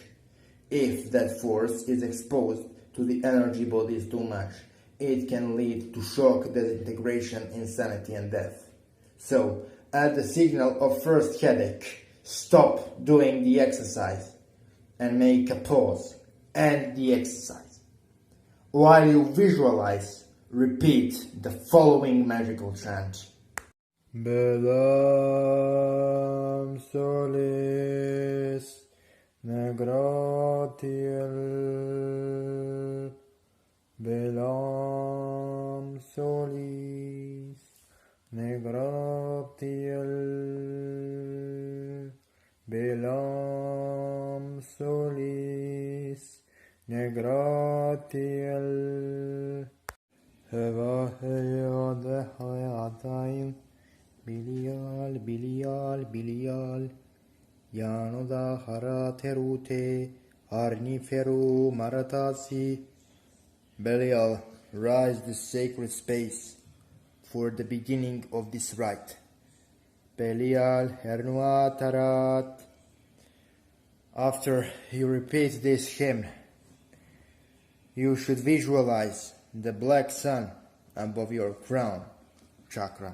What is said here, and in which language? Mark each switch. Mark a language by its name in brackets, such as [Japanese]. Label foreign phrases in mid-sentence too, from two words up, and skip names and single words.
[English] If that force is exposed to the energy bodies too much, it can lead to shock, disintegration, insanity, and death. So, at the signal of first headache, stop doing the exercise and make a pause. End the exercise. While you visualize, repeat the following magical chant. Belam solis negratiel. Belam solis negratiel. Belam solis negratiel. Heva heyade hayatayn. Belial, Belial, Belial, Yanoda haraterute, Arniferu maratasi. Belial, rise the sacred space for the beginning of this rite. Belial, hernuatarat. After you repeat this hymn, you should visualize the black sun above your crown chakra,